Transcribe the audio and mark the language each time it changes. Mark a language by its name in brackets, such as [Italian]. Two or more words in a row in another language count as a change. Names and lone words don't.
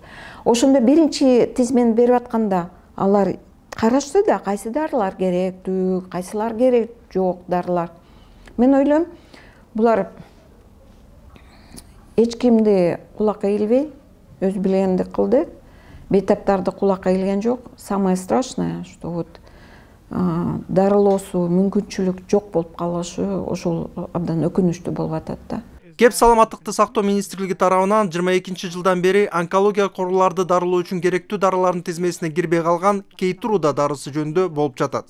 [Kyrgyz] Ошондо биринчи тизмени берип атканда алар карашты да, кайсы дарылар керектүү, кайсылар керек жок дарылар. Мен ойлойм, булар эч кимди кулакка илбей, өз билгенди кылды. Бейтаптарды кулакка илген жок. [Russian] Самое страшное, что вот [Kyrgyz] дарылоосу мүмкүнчүлүк жок болуп калышы ошол абдан өкүнүчтүү болуп атат да. Кеп саламаттыкты сактоо министрлиги тарабынан 22 жылдан бери онкология коруларды дарылоо үчүн керектүү дарылардын тизмесине кирбей калган Кейтруда дарысы жөнүндө болуп жатат.